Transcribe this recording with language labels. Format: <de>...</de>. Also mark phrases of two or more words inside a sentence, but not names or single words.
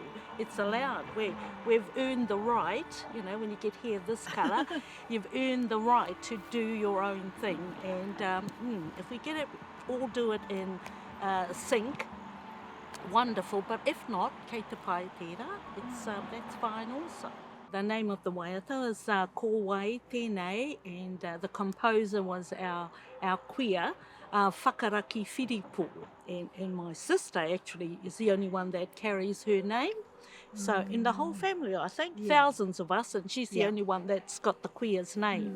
<en>It's allowed. We've earned the right, you know, when you get hair this colour, you've earned the right to do your own thing. And if we get it, all do it in sync, wonderful. But if not,</en> <mi>kei te pai tērā,</mi> <en>that's fine also. The name of the waiata is Kōrero, and the composer was our queer, Whakaraki Whiripo. And my sister actually is the only one that carries her name. So in the whole family, I think, thousands of us, and she's the only one that's got the queer's name.</en>